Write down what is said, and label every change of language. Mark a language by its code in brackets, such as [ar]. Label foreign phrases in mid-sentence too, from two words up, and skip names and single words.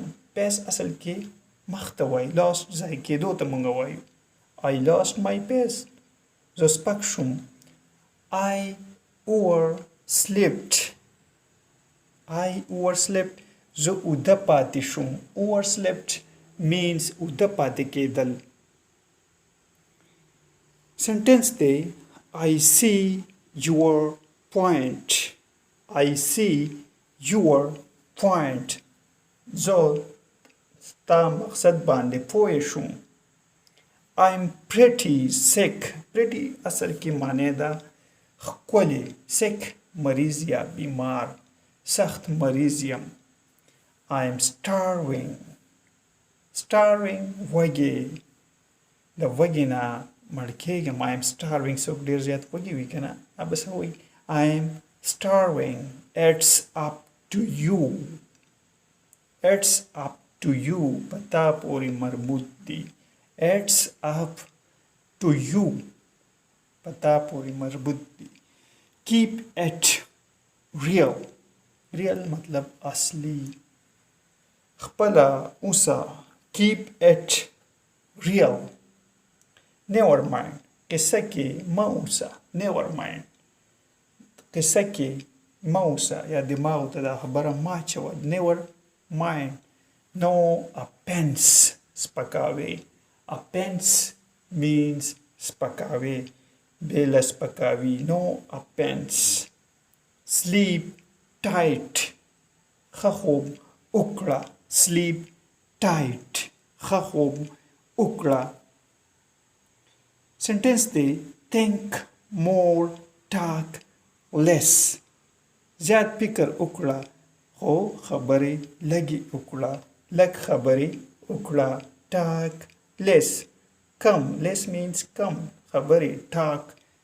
[ps] pace اصل کې مخ ته وایي. lost ځای کېدو ته موږ وایو. [en] I lost my pace. [ps] زه سپک شوم. [en] I overslept. [ps] زه اوده پاتې شوم. [en] overslept means [ps] اوده پاتې کېدل. [en] sentence دی I see your point. I see your point. [ps] زه ستا مقصد باندې پوه شوم. [en] I'm pretty sick. pretty [ps] اصل کې معنی ده ښکلی. sick مریض یا بیمار. سخت مریض یم. [en] I'm starving. [ps] وږی. د وږي نه مړ کېږم. [en] I'm starving. [ps] څوک ډېر زیات وږي وي که نه به څه وایي [en] I'm starving. It's up to you. It's up to you. [ps] په تا پورې مربوط دي. [en] It's up to you. [ps] په تا پورې مربوط دي. [en] Keep it real. [ps] real مطلب اصلي. خپله اوسه. [en] Keep it real. never mind. [ps] قصه کې مه اوسه. [en] never mind. [ps] قصه کې مه اوسه یا دماغ ته دا خبره مه اچوه. [en] never mind. no offense. [ps] سپکاوی. [en] offense means [ps] سپکاوی. بېله سپکاوي. [en] no offense. sleep tight. [ps] ښه خوب وکړه. [en] sleep tight. [ps] ښه خوب وکړه. [en] sentence دی think more talk less. [ps] زیات فکر وکړه خو خبرې لږې وکړه. لږ خبرې وکړه. [en] talk less. کم. less means [ps] کم خبرې. [en] talk